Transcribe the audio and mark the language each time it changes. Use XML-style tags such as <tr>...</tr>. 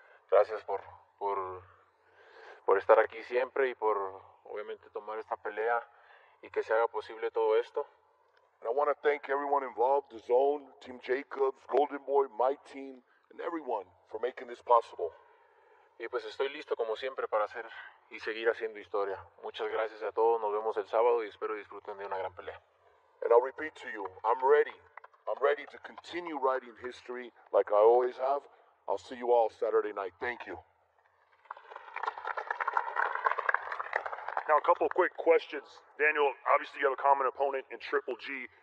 <es>Gracias por estar aquí siempre y por obviamente tomar esta pelea y que se haga posible todo esto.</es> <en>And I want to thank everyone involved, the Zone, Team Jacobs, Golden Boy, my team, and everyone for making this possible.</en> <es>Y pues estoy listo como siempre para hacer y seguir haciendo historia. Muchas gracias a todos, nos vemos el sábado y espero disfruten de una gran pelea.</es> <en>And I'll repeat to you, I'm ready. I'm ready to continue writing history like I always have. I'll see you all Saturday night. Thank you. Now, a couple of quick questions. Daniel, obviously you have a common opponent in Triple G.</en>